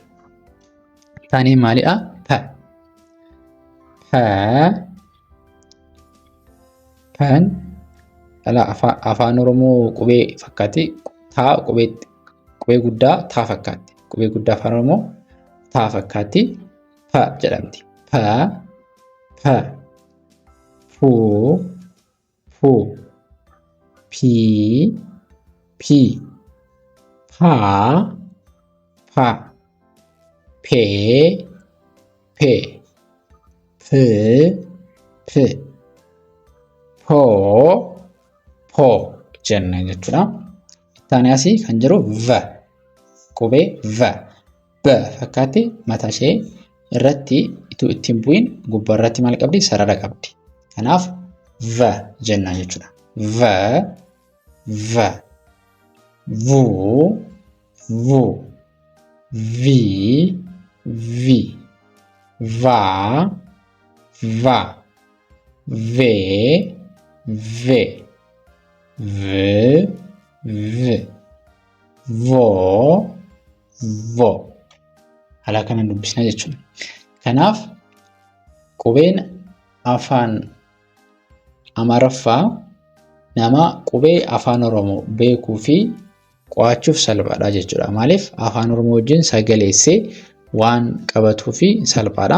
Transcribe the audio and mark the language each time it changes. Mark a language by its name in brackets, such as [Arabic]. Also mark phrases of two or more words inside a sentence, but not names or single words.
[Oromo] Taanee maalidha? Pa. Pa. Pan afaan Oromoo qubee fakkaatti. Taa qubee guddaa taa fakkaatti. Qubee guddaa afaan Oromoo taa fakkaatti. Pa jedhamti. Pa. Pa. Puu. Puu. Pii. Pii. Paa. Paa. Pee. Pee. Pee. Pee. Poo. Poo jenna jechuudha. Taanee asii kan jiru va. Qubee va. Ba fakkaatti mataa ishee irratti utuu ittiin bu'iin gubbaa irratti maal qabdi? Sarara qabdi. Kanaaf va jenna jechuudha. Va. Va. Vuu. Vuu. Vii. Vi. Vaa. Va. Vee. Ve. Ve. Ve. Voo. Voo. Haala kanaan dubbisna jechuudha. Kanaaf qubeen afaan Amaaraffaa nama qubee afaan Oromoo beekuu fi qo'achuuf salphaadha jechuudha. Maaliif afaan Oromoo wajjin sagaleessee waan qabatuu fi salphaadha.